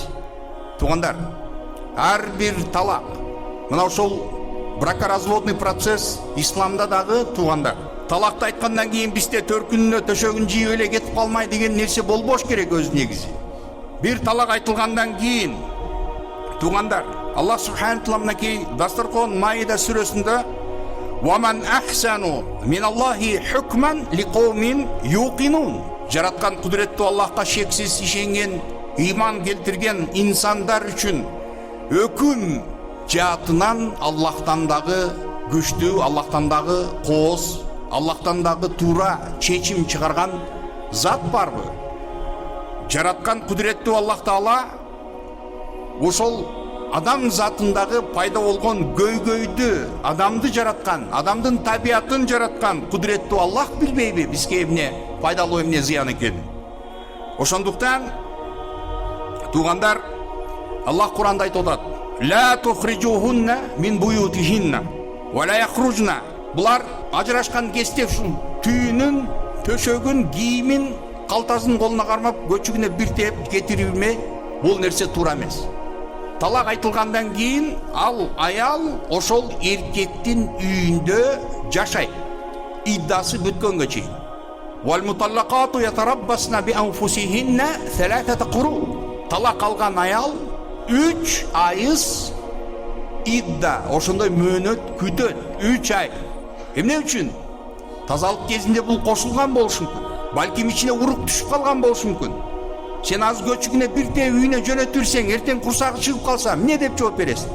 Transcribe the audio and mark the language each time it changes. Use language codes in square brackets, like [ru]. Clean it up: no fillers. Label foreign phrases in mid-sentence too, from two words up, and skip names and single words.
[ky] Туугандар, ар бир талак, мына ошол [ru] бракоразводный процесс [ky] исламда дагы, туугандар, талакты айткандан кийин бизде төркүнүнө төшөгүн жийип эле кетип калмай деген нерсе болбош керек өз негизи. Бир талак айтылгандан кийин, туугандар, Аллах Субхана Таала мынакей Дастархон Маида сүрөсүндө [ar] "ومن أحسن من الله حكما لقوم يوقنون", [ky] жараткан кудуреттүү Аллахка шексиз ишенген, ыйман келтирген инсандар үчүн өкүм жаатынан Аллахтан дагы күчтүү, Аллахтан дагы кооз, Аллахтан дагы туура чечим чыгарган зат барбы? Жараткан кудуреттүү Аллах Таала ошол адам затындагы пайда болгон көйгөйдү, адамды жараткан, адамдын табиятын жараткан кудуреттүү Аллах билбейби бизге эмне пайдалуу, эмне зыян экенин? Ошондуктан туугандар, Аллах Куранда айтып атат: [ar] "لا تخرجوهن من بيوتهن ولا يخرجن". [ky] Булар ажырашкан кезде ушул түйүнүн, төшөгүн, кийимин, калтасын колуна кармап көчүгүнө бир тээп кетирилме, бул нерсе туура эмес. Талак айтылгандан кийин ал аял ошол эркектин үйүндө жашайт, иддасы бүткөнгө чейин. [ar] والمطلقات يتربصن بأنفسهن ثلاثة قروء. [ky] Талак алган аял 3 айыз идда, ошондой мөөнөт күтөт, 3 ай. Эмне үчүн? Тазалык кезинде бул кошулган болушу мүмкүн. Балким ичине урук түшүп калган болушу мүмкүн. Сен аз көчүгүнө бир тээ үйүнө жөнөтүрсең, эртең курсагы чыгып калса, эмне деп жооп бересиң?